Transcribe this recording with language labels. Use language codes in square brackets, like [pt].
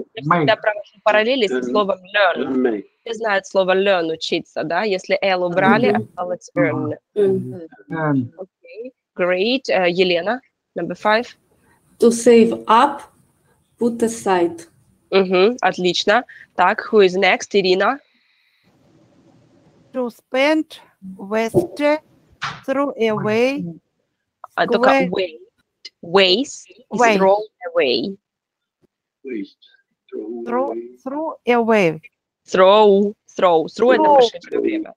[ru] Я всегда провожу параллели со словом learn. Все знают слово learn, учиться, да? Если L убрали, осталось earn. [en] Okay. Great. Елена, number 5. To save up, put aside. [ru] Отлично. [en] Так, who is next? [ru] Ирина. [en] To spend, waste, throw away. Только waste, throw away. Throw away. [ru] Throw это машина все время.